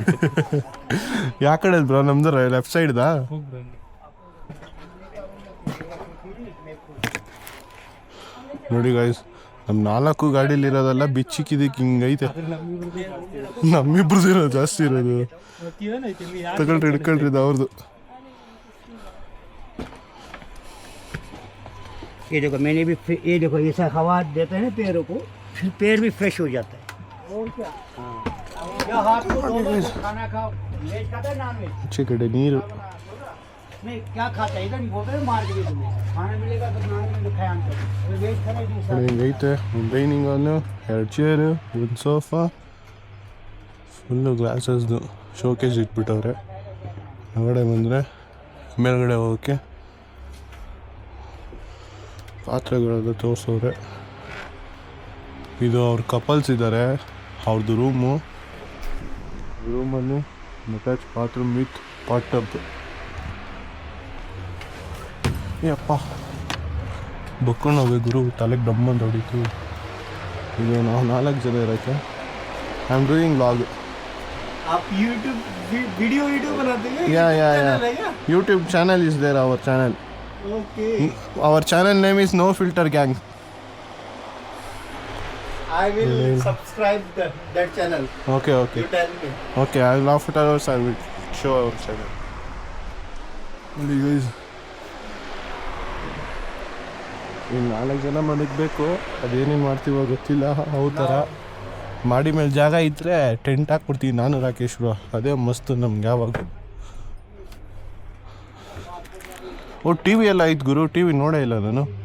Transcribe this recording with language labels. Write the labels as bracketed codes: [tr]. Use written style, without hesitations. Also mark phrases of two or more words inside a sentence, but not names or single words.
[kn] ಯಾವ ಕಡೆ ಬ್ರೋ? ನಮ್ದು [en] left side? [kn] ಹೋಗಿ ಬನ್ನಿ. ನೋಡಿ ಗೈಸ್, ನಮ್ಮ 4 ಗಾಡೀಲಿರೋದೆಲ್ಲ ಬಿಚ್ಚಿಕ್ಕಿದ್ದಕ್ಕೆ ಹಿಂಗೈತೆ. ನಮ್ಮಿಬ್ರದ್ದು ಇರೋದು ಜಾಸ್ತಿ ಇರೋದು. ತಗೊಳ್ರಿ, ಹಿಡ್ಕೊಳ್ರಿ, ಇದು ಅವ್ರದ್ದು. [hi] ये देखो मैंने भी ये देखो ऐसा हवा देते हैं पैरों को, फिर पैर भी फ्रेश हो जाता है। और क्या? क्या हाथ को धो लो, खाना खाओ, वेज खाता है [en] non veg? [kn] ಆಚೆ ಕಡೆ ನೀರು. [hi] नहीं क्या खाता है इधर नहीं बोलते हैं मार्केट में खाना मिलेगा तो [en] non veg [hi] खाया हम वेज खाना ही [kn] ಹಿಂಗೈತೆ. ಒಂದು [en] dining hall, [kn] 2 ಚೇರು, ಒಂದು ಸೋಫಾ, ಫುಲ್ಲು ಗ್ಲಾಸಸ್ದು ಶೋಕೇಜ್ ಇಟ್ಬಿಟ್ಟವ್ರೆ. ಹೊರಗಡೆ ಬಂದರೆ ಮೇಲ್ಗಡೆ ಹೋಗೋಕ್ಕೆ ಪಾತ್ರೆಗಳೆಲ್ಲ ತೋರಿಸೋರೆ. ಇದು ಅವ್ರ ಕಪಲ್ಸ್ ಇದ್ದಾರೆ, ಅವ್ರದ್ದು ರೂಮಲ್ಲಿ [en] attach bathroom with pot tub. [kn] ಅಪ್ಪ ಬಕ್ಕೊಂಡು ಹೋಗಿ ಗುರು, ತಲೆಗೆ ಡಮ್ಮಂತ ಹೊಡಿತು. ಇದು ನಾವು 4 ಜನ ಇರೋಕ್ಕೆ. [en] I am doing vlog. [hi] आप [en] YouTube video [hi] बनाते हैं? [en] Ya YouTube channel is there, our channel. Okay, Our channel name is No Filter Gang. I will subscribe that channel. Okay. You tell me. Okay, I will afterwards I will show our channel. [kn] ನೋಡಿ ಗೈಸ್, ಇನ್ನು 4 ಜನ ಮಲಗಬೇಕು. ಅದೇನೇನು ಮಾಡ್ತೀವೋ ಗೊತ್ತಿಲ್ಲ. ಅವು ಥರ ಮಾಡಿ ಮೇಲೆ ಜಾಗ ಇದ್ದರೆ ಟೆಂಟ್ ಹಾಕ್ಬಿಡ್ತೀವಿ ನಾನು ರಾಕೇಶ್ವರ. ಅದೇ ಮಸ್ತು ನಮ್ಗೆ ಯಾವಾಗ. ಟಿ ವಿ ಎಲ್ಲ ಐತೆ ಗುರು, ಟಿ ವಿ ನೋಡೇ ಇಲ್ಲ ನಾನು.